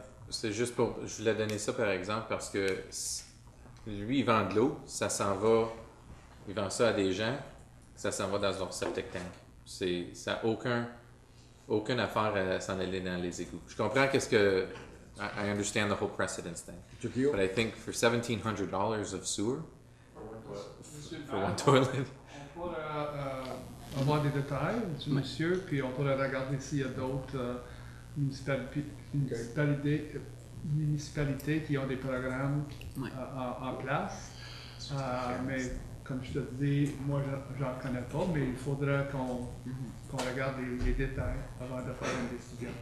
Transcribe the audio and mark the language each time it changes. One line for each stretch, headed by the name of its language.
French: c'est juste pour... Je voulais donner ça, par exemple, parce que lui, il vend de l'eau, ça s'en va... Il vend ça à des gens, ça s'en va dans leur septic tank. Ça n'a aucune affaire à s'en aller dans les égouts. Je comprends qu'est-ce que...
English: I understand the whole precedence thing. But I think for $1,700 of sewer, for one toilet...
French: On pourrait avoir des détails du monsieur, puis on pourrait regarder s'il y a d'autres municipalités qui ont des programmes en place. Mais comme je te dis, moi j'en connais pas, mais il faudrait qu'on regarde les détails avant de faire une décision.